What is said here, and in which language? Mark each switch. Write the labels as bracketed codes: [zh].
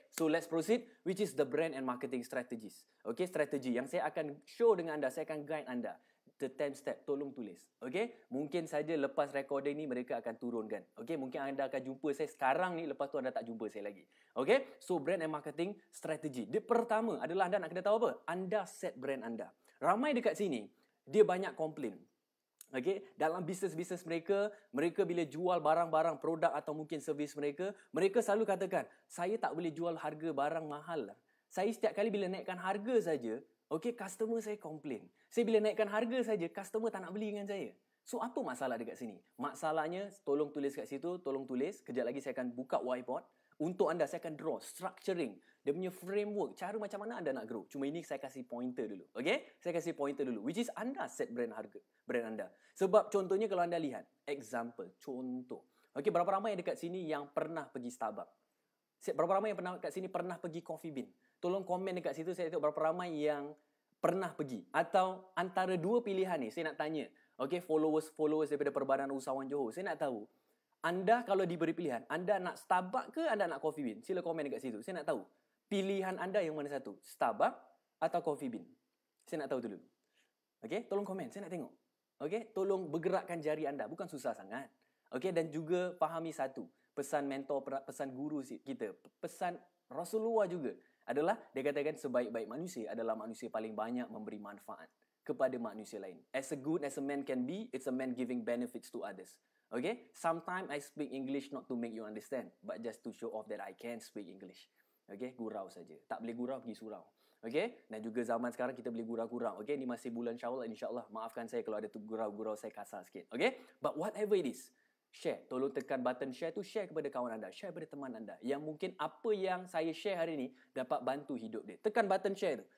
[en] So let's proceed, which is the brand and marketing strategies. [ms] Okay? Strategi yang saya akan show dengan anda, saya akan guide anda. [en] The 10 step, [ms] tolong tulis. Okay? Mungkin saja lepas recording ni mereka akan turunkan. Okay? Mungkin anda akan jumpa saya sekarang ni, lepas tu anda tak jumpa saya lagi. Okay? [en] So brand and marketing strategy. [ms] Dia pertama adalah anda nak kena tahu apa? Anda set brand anda. Ramai dekat sini, dia banyak komplain. Okay? Dalam bisnes-bisnes mereka bila jual barang-barang, produk atau mungkin servis mereka selalu katakan, saya tak boleh jual harga barang mahal lah. Saya setiap kali bila naikkan harga saja, okay, customer saya komplain. Saya bila naikkan harga saja, customer tak nak beli dengan saya. So, apa masalah dekat sini? Masalahnya, tolong tulis kat situ, tolong tulis. Kejap lagi saya akan buka whiteboard. Untuk anda, saya akan draw structuring. Dia punya framework, cara macam mana anda nak grow. Cuma ini saya kasih pointer dulu. Okay? Saya kasih pointer dulu. [en] Which is [ms] anda set brand anda. Sebab contohnya kalau anda lihat. Example, contoh. Okay, berapa ramai yang dekat sini yang pernah pergi Starbucks? Berapa ramai yang pernah kat sini pernah pergi Coffee Bean? Tolong komen dekat situ, saya tengok berapa ramai yang pernah pergi. Atau antara dua pilihan ni, saya nak tanya. Okay, followers daripada Perbadanan Usahawan Johor. Saya nak tahu, anda kalau diberi pilihan, anda nak Starbucks ke anda nak Coffee Bean? Sila komen dekat situ. Saya nak tahu, pilihan anda yang mana satu? Starbucks atau Coffee Bean? Saya nak tahu dulu. Okay, tolong komen, saya nak tengok. Okay, tolong bergerakkan jari anda. Bukan susah sangat. Okay, dan juga fahami satu. Pesan mentor, pesan guru kita. Pesan Rasulullah juga adalah dia katakan sebaik-baik manusia adalah manusia paling banyak memberi manfaat kepada manusia lain. [en] As good as a man can be, it's a man giving benefits to others. Okay? Sometimes I speak English not to make you understand, but just to show off that I can speak English. [ms] Okay? Gurau saja. Tak boleh gurau, pergi surau. Okay? Dan juga zaman sekarang kita boleh gurau-gurau. Okay? Ini masih bulan Syawal, insyaAllah. Maafkan saya kalau ada tu gurau-gurau saya kasar sikit. Okay? [en] But whatever it is, share. [ms] Tolong tekan button share tu, share kepada kawan anda, share kepada teman anda yang mungkin apa yang saya share hari ini dapat bantu hidup dia. Tekan button share tu.